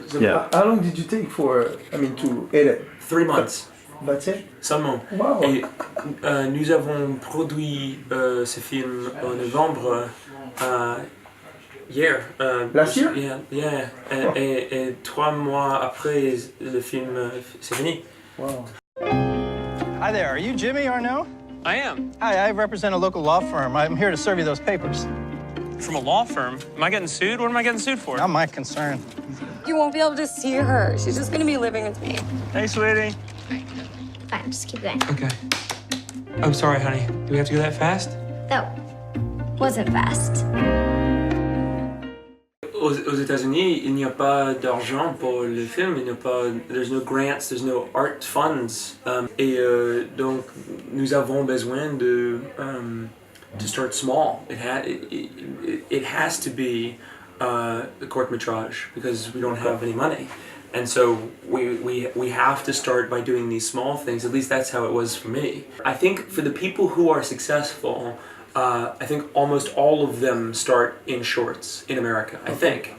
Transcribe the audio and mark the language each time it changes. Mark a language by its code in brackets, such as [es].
[en] So how long did you take to edit? 3 months. That's it? [fr] Seulement. [en] Wow. [fr] Et nous avons produit ce film en novembre hier. [en] Last year? Yeah. [fr] Et 3 mois après, le film c'est fini. [en] Wow. Hi there, are you Jimmy Arnaud? I am. Hi, I represent a local law firm. I'm here to serve you those papers. From a law firm? Am I getting sued? What am I getting sued for? Not my concern. You won't be able to see her. She's just gonna be living with me. Hey, sweetie. Fine, just keep going. Okay. I'm sorry, honey. Do we have to go that fast? That wasn't fast. [fr] Aux États-Unis, il n'y a pas d'argent pour le film. [en] There's no grants, there's no art funds. [fr] Donc, nous avons besoin [en] to start small. It has to be a court-métrage because we don't have any money. And so we have to start by doing these small things. At least that's how it was for me. I think for the people who are successful, I think almost all of them start in shorts in America, I think.